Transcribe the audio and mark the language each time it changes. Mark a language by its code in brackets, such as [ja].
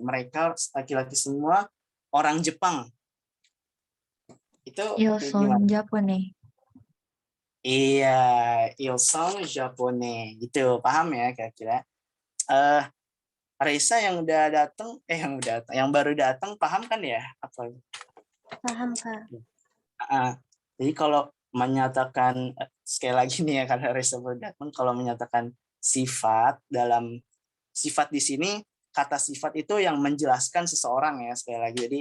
[id] Mereka laki-laki semua orang Jepang. Itu [fr] Ils sont japonais. [id] Iya, [fr] ils sont japonais [id] gitu. Paham ya kira-kira? Raisa yang baru datang paham kan ya? Apa? Paham, Kak. Jadi kalau menyatakan sekali lagi nih ya, karena Raisa baru datang, kalau menyatakan sifat dalam sifat di sini, kata sifat itu yang menjelaskan seseorang ya, sekali lagi.